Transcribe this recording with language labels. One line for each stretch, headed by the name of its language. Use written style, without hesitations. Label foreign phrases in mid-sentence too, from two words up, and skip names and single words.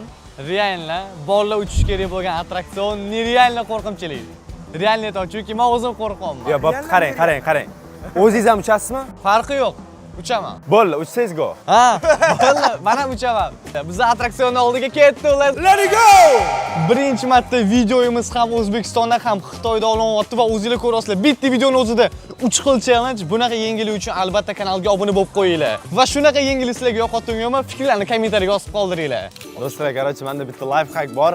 Uzbek: Realni bolalar uchish kerak bo'lgan attraksion nerealni qo'rqinchli. Realni aytaman, chunki men o'zim qo'rqaman. Yo, bo'p, qarang. O'zingiz ham uchasizmi? Farqi yo'q. Uchaman. Bo'ldi, uchsangiz go. Ha, bo'ldi. Men ham uchaman. Biz attraksionning oldiga ketdik.
English: Let it go!
Uzbek: Birinchi marta videoyimiz ham O'zbekistonda ham Xitoyda olanyapti va o'zingizlar ko'rasizlar. Bitta videoning o'zida 3 xil challenge. Bunaqa yengillik uchun albatta kanalga obuna bo'lib qo'yinglar. Va shunaqa yengillik sizlarga yoqayotganmi? Fikrlarni kommentariyga yozib qoldiringlar. Do'stlar, короче, menda bitta life hack bor.